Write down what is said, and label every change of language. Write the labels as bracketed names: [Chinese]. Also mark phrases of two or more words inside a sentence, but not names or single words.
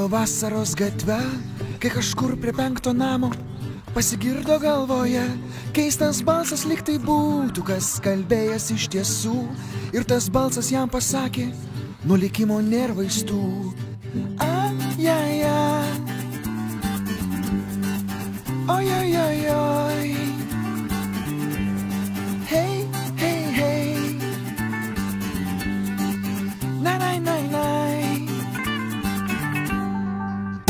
[Lithuanian] vasaros gatve, kai kažkur prie 5 namo pasigirdo galvoje keistas balsas, lyg tai būtų kas kalbėjęs iš tiesų. Ir tas balsas jam pasakė, nuo likimo nėra vaistų. Ajajaj, ojojojoj, hei, hei, hei, nai, nai, nai, nai.